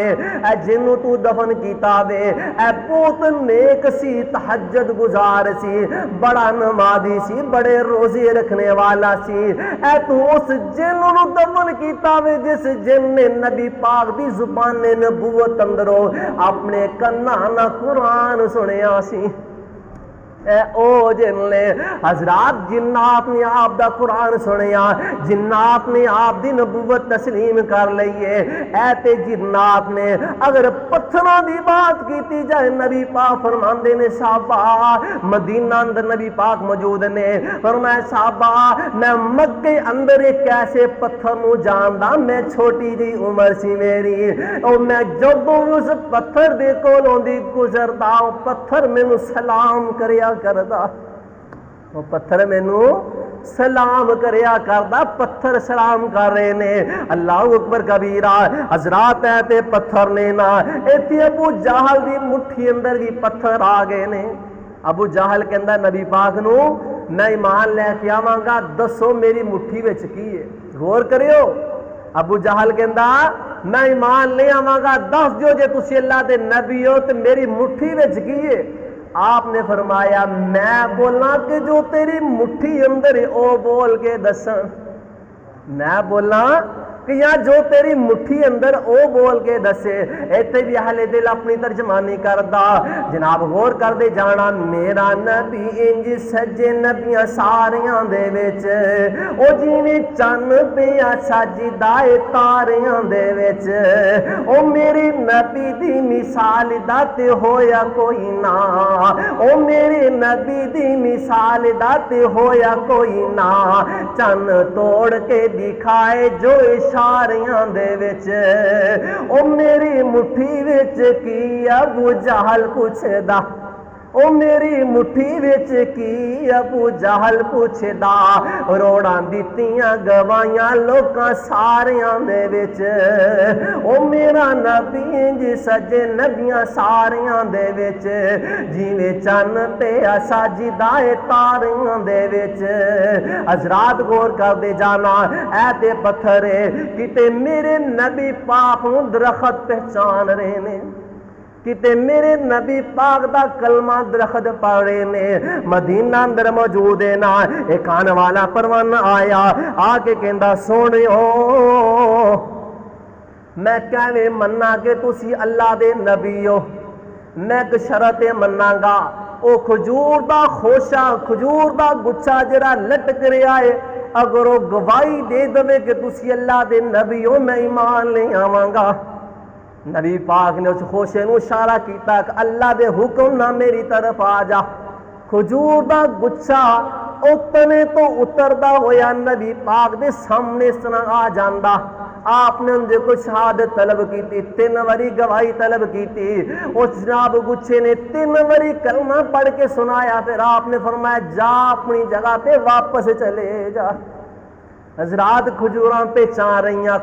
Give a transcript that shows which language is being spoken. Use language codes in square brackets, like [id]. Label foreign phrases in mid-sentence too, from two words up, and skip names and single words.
[pa] اے جنوں تو دفن کیتا وے، اے بہت نیک سی، تہجد گزار سی، بڑا نمازی سی، بڑے روزے رکھنے والا سی. اے تو اس جن نو دفن کیتا وے جس جن نے نبی پاک دی زبان نبوت اندروں اپنے کناں نال قرآن سنیا سی. اے او جن نے حضرات جنات نے آپ دا قرآن سنیا، جنات نے آپ دی نبوت تسلیم کر لئیے. اے تے جنات نے اگر پتھراں دی بات کیتی جائے، نبی پاک فرماندے نے صحابہ مدینہ اندر نبی پاک موجود نے، فرمایا صحابہ میں مکے اندر ایک ایسے پتھر نو جاندا، میں چھوٹی جی عمر سی میری، اور میں جدوں اس پتھر دے کولوں دی گزردا پتھر مینوں سلام کریا کردا، وہ پتھر مینوں سلام کریا کردا. پتھر سلام کر رہے نے. [ar] اللہ اکبر کبیرہ. [pa] حضرات ہے تے پتھر نے نا ایتھے ابو جہل دی مٹھی اندر بھی پتھر آ گئے نے. ابو جہل کہندا نبی پاک نو میں ایمان لے کے آواں گا، دسو میری مٹھی وچ کی ہے. غور کریو. ابو جہل کہندا میں ایمان لے آواں گا، دس جو جے تسی اللہ دے نبی ہو تے میری مٹھی وچ کی ہے. آپ نے فرمایا میں بولا کہ جو تیری مٹھی اندر ہے او بول کے دساں، میں بولا کہ یا جو تیری مٹھی اندر او بول کے دسے. ایتھے بھی اہل دل اپنی ترجمانی کردا. جناب غور کر دے جانا میرا نبی انج سجے نبیاں ساریاں دے وچ او جویں چن پیا سجدا تاریاں دے وچ. او میرے نبی دی مثال دا تے ہویا کوئی نہ. او میرے نبی دی مثال دا تے ہویا کوئی نہ. چن توڑ کے دکھائے جو اشاریاں دے وچ. او میری مٹھی وچ کی ابو جہل پوچھدا. او میری مٹھی وچ کی ابو جہل پوچھدا. روڑاں دتیاں گوائیاں لوکاں ساریاں دے وچ. او میرا نبی انج سجے نبیاں ساریاں دے وچ جیویں چن پیا سجدا تاریاں دے وچ. حضرات غور کر دے جانا اے تے پتھر کتے میرے نبی پاک نوں درخت پہچان رہے نے. کتے میرے نبی پاک دا کلمہ درخت پڑے نے. مدینہ اندر موجود ہے نا. ایک آنے والا پروان آیا آ کے کہندا سونیو میں کہویں مننا کہ تسی اللہ دے نبی ہو. میں ایک شرط مننا گا او کھجور دا خوشا کھجور دا گچھا جڑا لٹک رہا ہے اگر وہ گواہی دے دے کہ تسی اللہ دے نبی ہو میں ایمان لے آواں گا. نبی پاک نے اس خوشے نو اشارہ کیتا کہ اللہ دے حکم نہ میری طرف آ جا. کھجور دا گچھا اتنے تو اتردا ہویا نبی پاک دے سامنے سنا آ جاندا. [ur] آپ نے اندر کو شہادت طلب کی تھی. 3 واری گواہی طلب کی تھی. [pa] اس جناب گچھے نے 3 واری کلمہ پڑھ کے سنایا. [ur] پھر آپ نے فرمایا جا اپنی جگہ پہ واپس چلے جا. حضرات کھجوراں پہچان رہی ہیں.